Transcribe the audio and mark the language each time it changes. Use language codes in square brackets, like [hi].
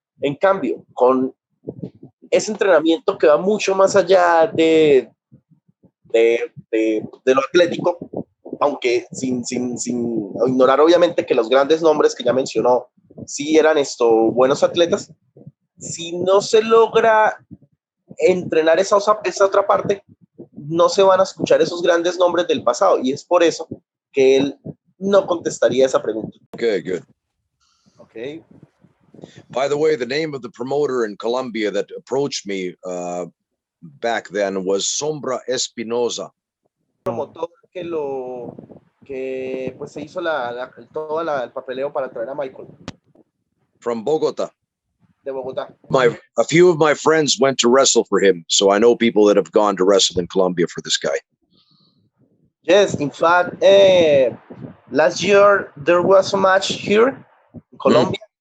[es] En cambio, con ese entrenamiento que va mucho más allá de lo atlético, aunque sin ignorar obviamente que los grandes nombres que ya mencionó sí eran buenos atletas, si no se logra entrenar esa otra parte, no se van a escuchar esos grandes nombres del pasado, y es por eso que él no contestaría esa pregunta. [en] Okay, good. Okay. By the way, the name of the promoter in Colombia that approached me back then was Sombra Espinosa. [es] Promotor que pues se hizo todo el papeleo para traer a Michael. [en] From Bogota. [es] De Bogotá. [en] A few of my friends went to wrestle for him, so I know people that have gone to wrestle in Colombia for this guy. Yes, in fact, last year there was a match here in Colombia.